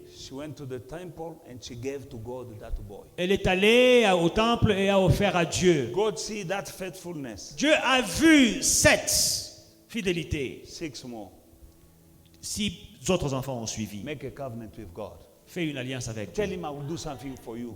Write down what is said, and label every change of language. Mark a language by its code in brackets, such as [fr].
[en] She went to the temple and she gave to God that boy. [fr] elle est allée au temple et a offert à Dieu. [en] God see that faithfulness. [fr] Dieu a vu cette fidélité. [en] 6 more. [fr] 6 autres enfants ont suivi. [en] Make a covenant with God. [fr] Fais une alliance avec [en] Tell [fr] Dieu. [en] him I will do something for you.